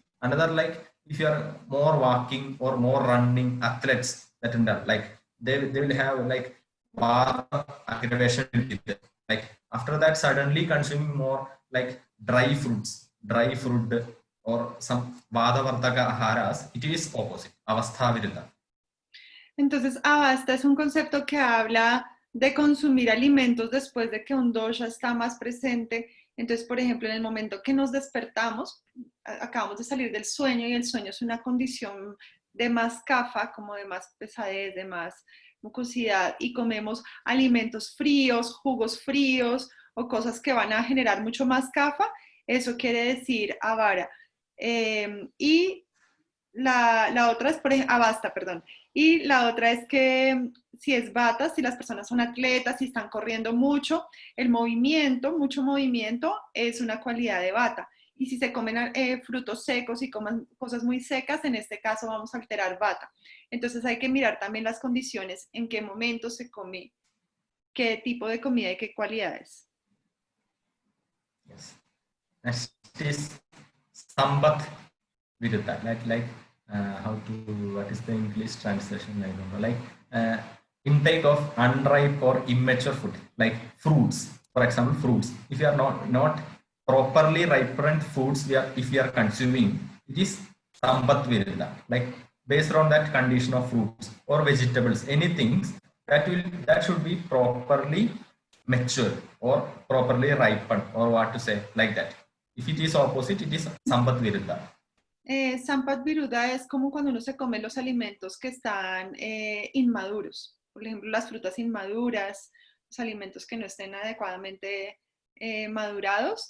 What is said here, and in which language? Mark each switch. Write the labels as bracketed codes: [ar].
[en] Another, like if you are more walking or more running, athletes that and that, like they will have like aggravation will be there. Like after that, suddenly consuming more like dry fruits, dry fruit or some vadavardhaka aharas, it is opposite, avastha viruddha. [es] Entonces, avasta es un concepto que habla de consumir alimentos después de que un dosha está más presente. Entonces, por ejemplo, en el momento que nos despertamos, acabamos de salir del sueño y el sueño es una condición de más kapha, como de más pesadez, de más mucosidad, y comemos alimentos fríos, jugos fríos o cosas que van a generar mucho más kapha, eso quiere decir avara. Y la otra es, por ejemplo, avasta, perdón. Y la otra es que si es vata, si las personas son atletas, si están corriendo mucho, el movimiento, mucho movimiento, es una cualidad de vata. Y si se comen frutos secos y comen cosas muy secas, en este caso vamos a alterar vata. Entonces hay que mirar también las condiciones, en qué momento se come, qué tipo de comida y qué cualidades. [en] Yes. Next is sambat viruddha, like how to, what is the English translation? I don't know. Like intake of unripe or immature food, like fruits. For example, fruits. If you are not properly ripened foods, if we are consuming, it is sambat viruddha. Like based on that condition of fruits or vegetables, anything that should be properly mature or properly ripened, or what to say, like that. If it is opposite, it is sambat viruddha. [es] Sampat viruddha es como cuando uno se come los alimentos que están inmaduros. Por ejemplo, las frutas inmaduras, los alimentos que no estén adecuadamente madurados.